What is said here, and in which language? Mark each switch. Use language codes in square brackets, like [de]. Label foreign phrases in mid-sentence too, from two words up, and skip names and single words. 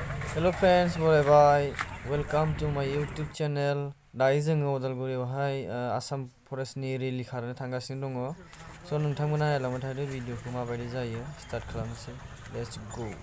[en] Hello friends, bye welcome to my YouTube channel. [brx] दायो जोङो उदालगुरियावहाय आसाम फरेस्टनि रेलि खारनो थांगासिनो दङ। स' नोंथांमोना नायलांबाय थादो भिडिअखौ माबायदि जायो। स्टार्ट खालामनोसै। [en] let's go.